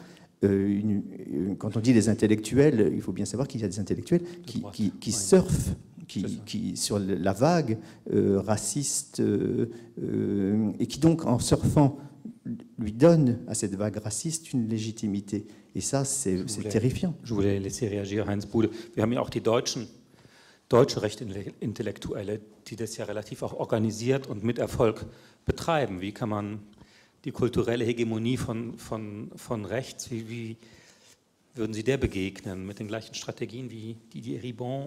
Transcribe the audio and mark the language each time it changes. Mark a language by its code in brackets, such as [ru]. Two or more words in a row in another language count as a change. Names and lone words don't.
[fr] quand on dit les intellectuels, il faut bien savoir qu'il y a des intellectuels qui surfent sur la vague raciste et qui donc, en surfant, lui donnent à cette vague raciste une légitimité. Et ça, c'est terrifiant. Je voulais laisser réagir Heinz Bude. [de] Wir haben ja auch die deutsche Rechtintellektuelle, die das ja relativ auch organisiert und mit Erfolg betreiben. Wie kann man die kulturelle Hegemonie von rechts, wie würden Sie der begegnen? Mit den gleichen Strategien wie die Ribon?